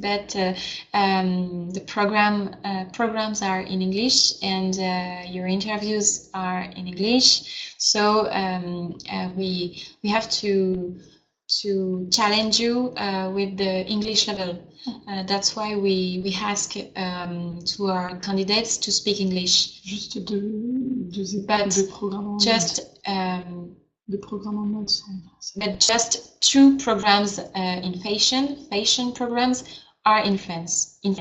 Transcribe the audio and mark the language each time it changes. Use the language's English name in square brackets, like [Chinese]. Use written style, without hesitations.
[English] But the programs are in English, and your interviews are in English. So we have to challenge you with the English level. That's why we ask to our candidates to speak English. [French] Juste deux programmes en [English] Just [French] deux programmes en mode sans français. [English] but just 2 programs in fashion programs are in French.